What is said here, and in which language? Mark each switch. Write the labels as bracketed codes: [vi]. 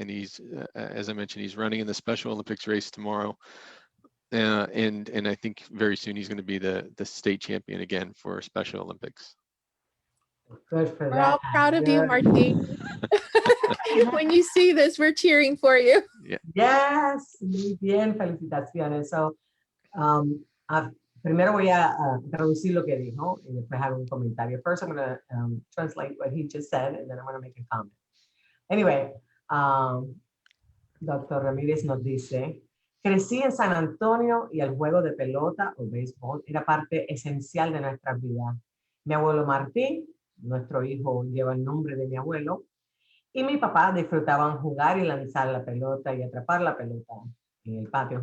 [en] And he's, as I mentioned, he's running in the Special Olympics race tomorrow. And I think very soon he's going to be the state champion again for Special Olympics. Good for We're that. all proud of you, Good. Martin. When you see this, we're cheering for you. [es] Yes, muy bien, felicitaciones. So, primero voy a traducir lo que dijo y después hago un comentario. [en] First, I'm going to translate what he just said, and then I'm going to make a comment. Anyway, Dr. [es] Ramírez nos dice, crecí en San Antonio y el juego de pelota o béisbol era parte esencial de nuestras vidas. Mi abuelo Martín, nuestro hijo lleva el nombre de mi abuelo, y mi papá disfrutaban jugar y lanzar la pelota y atrapar la pelota. en el patio.